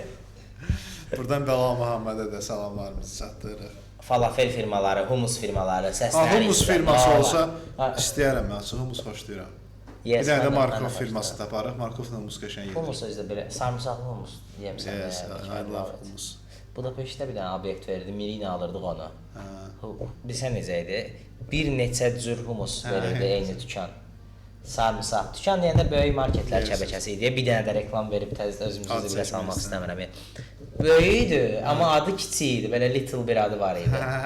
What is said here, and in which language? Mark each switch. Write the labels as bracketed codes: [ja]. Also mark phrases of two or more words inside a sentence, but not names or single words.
[az] Buradan Bəlal Muhammədə də salamlarımızı çatdırırıq. Falafel firmaları, humus firmaları, səsləri. Humus firması olsa istəyərəm mən, humus xoşlayıram. Bir dənə də Markov firması taparıq, Markovla humus qəşəng yedir. Humus özdə belə sarımsaqlı humus yemisən. [en] Yes, I love humus. [az] Budapeştdə bir dənə obyekt verdi, Mirini alırdıq onu. Bilsən necə idi? Bir neçə cür humus verirdi eyni dükan. Sarımsaq. Dükan deyəndə böyük marketlər şəbəkəsi idi. Bir dənə də reklam verib özümüzü zibilə salmaq istəmirəm. Böyük idi, amma adı kiçik idi. Belə little bir adı var idi.